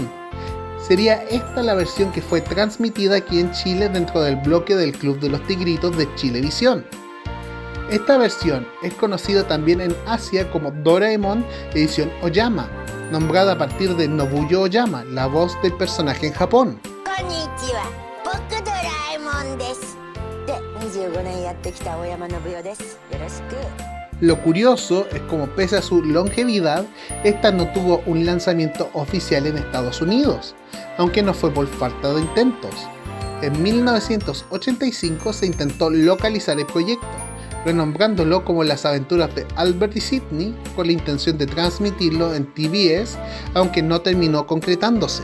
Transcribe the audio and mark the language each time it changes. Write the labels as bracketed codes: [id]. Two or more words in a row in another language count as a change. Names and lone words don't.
[es] Sería esta la versión que fue transmitida aquí en Chile dentro del bloque del Club de los Tigritos de Chilevisión. Esta versión es conocida también en Asia como Doraemon edición Oyama, nombrada a partir de Nobuyo Oyama, la voz del personaje en Japón. [ja] こんにちは、ぼくドラえもんです. De 25年やってきた大山信代です。よろしく。 [es] Lo curioso es como pese a su longevidad, esta no tuvo un lanzamiento oficial en Estados Unidos, aunque no fue por falta de intentos. En 1985 se intentó localizar el proyecto, renombrándolo como Las aventuras de Albert y Sidney con la intención de transmitirlo en TBS, aunque no terminó concretándose.